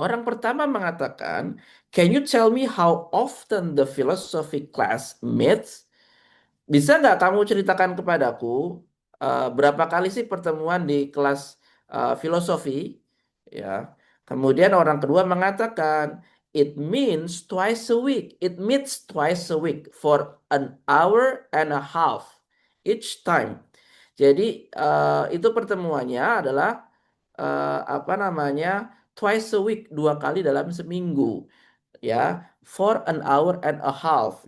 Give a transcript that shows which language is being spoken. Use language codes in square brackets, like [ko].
[id] Orang pertama mengatakan, [en] can you tell me how often the philosophy class meets? [id] Bisa nggak kamu ceritakan kepadaku berapa kali sih pertemuan di kelas filosofi? Ya. Kemudian orang kedua mengatakan, [en] it means twice a week. It meets twice a week for an hour and a half each time. [id] Jadi itu pertemuannya adalah apa namanya twice a week, 2 kali dalam seminggu ya, [en] for an hour and a half.